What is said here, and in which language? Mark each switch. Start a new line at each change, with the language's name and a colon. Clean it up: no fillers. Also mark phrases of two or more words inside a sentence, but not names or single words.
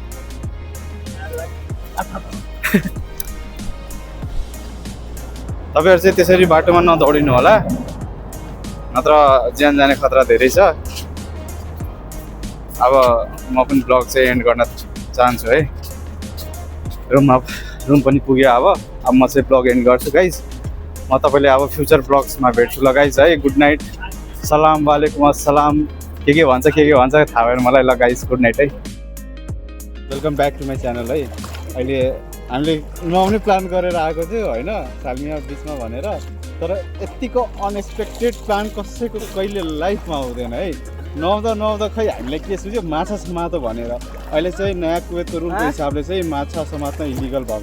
Nepali: तपाईँहरू चाहिँ त्यसरी बाटोमा नदौडिनु होला नत्र ज्यान जाने खतरा धेरै छ अब म पनि ब्लग चाहिँ एन्ड गर्न चाहन्छु है रुम पनि पुग्यो अब म चाहिँ ब्लग एन्ड गर्छु गाइस म तपाईँले अब फ्युचर ब्लग्समा भेट्छु ल गाइस है
English: good night
Nepali: सलाम
Arabic: وعليكم السلام
Nepali: के भन्छ थाहा भएन मलाई ल गाइस
English: good night
Nepali: है
English: welcome back to my channel
Nepali: है अहिले हामीले नुहाउने प्लान गरेर आएको थियो होइन सालमिया बिचमा भनेर तर यत्तिको
English: unexpected plan
Nepali: कसैको कहिले लाइफमा हुँदैन है नुहाउँदा खै हामीलाई के सोच्यो माछा समातो भनेर अहिले चाहिँ नयाँ कुवेतको रुलको हिसाबले चाहिँ माछा समात्न इलिगल भएको